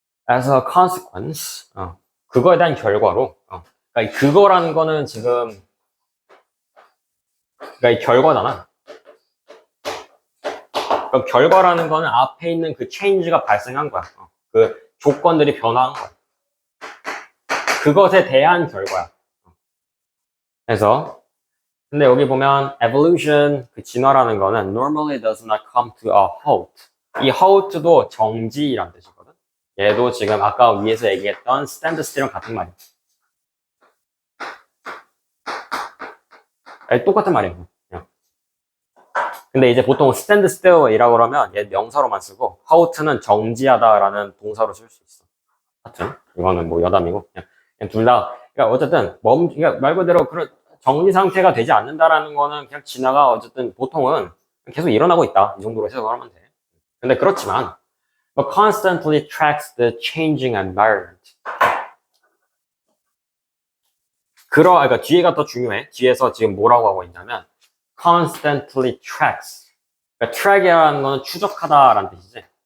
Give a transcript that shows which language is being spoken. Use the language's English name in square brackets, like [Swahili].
[English] As a consequence, [Korean] 그거에 대한 결과로, 그러니까 그거라는 거는 지금, 그러니까 이 결과잖아. 그러니까 결과라는 거는 앞에 있는 그 change가 발생한 거야. 그 조건들이 변화한 거야. 그것에 대한 결과야. 그래서 근데 여기 보면 evolution, 그 진화라는 거는 [English] normally does not come to a halt. [Korean] 이 halt도 정지란 뜻이거든. 얘도 지금 아까 위에서 얘기했던 stand still랑 같은 말이야. 똑같은 말이에요. 근데 이제 보통 stand still이라고 그러면 얘 명사로만 쓰고 halt는 정지하다라는 동사로 쓸 수 있어. 하여튼 이거는 뭐 여담이고 그냥 둘 다. 그러니까 어쨌든 그러니까 말 그대로 그런 정지 상태가 되지 않는다라는 거는 그냥 진화가 어쨌든 보통은 계속 일어나고 있다 이 정도로 해석을 하면 돼. 근데 그렇지만 [English] but constantly tracks the changing environment. [Korean] 그러니까 뒤에가 더 중요해. 뒤에서 지금 뭐라고 하고 있냐면 [English] constantly tracks. [Korean] 그러니까 track이라는 거는 추적하다라는 뜻이지.